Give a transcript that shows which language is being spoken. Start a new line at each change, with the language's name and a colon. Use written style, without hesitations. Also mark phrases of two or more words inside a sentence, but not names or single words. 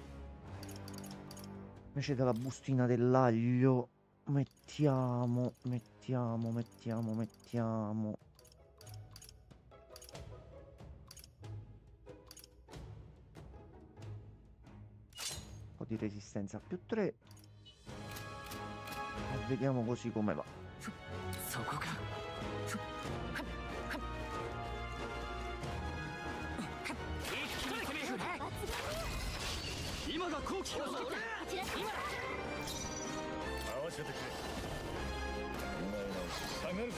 Italian: Invece della bustina dell'aglio mettiamo. Un po' di resistenza più 3. E vediamo così come va.
Japanese: そこか。今が好機か。こちら今合わせてくれ。考え直し下がるぞ。